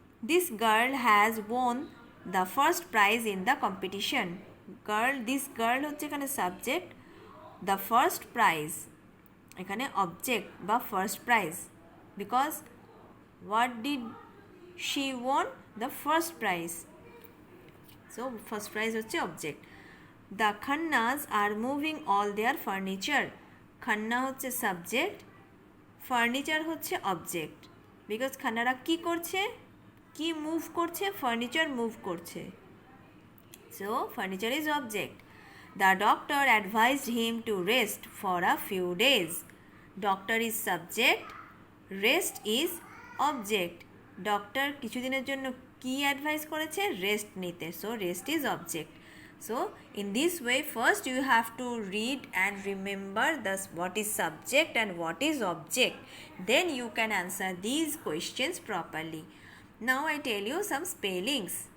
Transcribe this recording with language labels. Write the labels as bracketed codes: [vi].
[en] This girl has won the first prize in the competition. [bn] Girl, this girl হচ্ছে এখানে subject, the first prize এখানে object বা first prize, because [en] what did she won? The first prize, so first prize হচ্ছে object. The Khannas are moving all their furniture. [bn] Khanna হচ্ছে subject, furniture হচ্ছে object, because খান্নারা কি করছে, কি move করছে? Furniture move করছে, [en] so furniture is object. The doctor advised him to rest for a few days. Doctor is subject, rest is object. [bn] Doctor কিছুদিনের জন্য কি অ্যাডভাইস করেছে? রেস্ট নিতে, [en] So rest is object. So in this way first you have to read and remember the what is subject and what is object, then you can answer these questions properly. Now I tell you some spellings.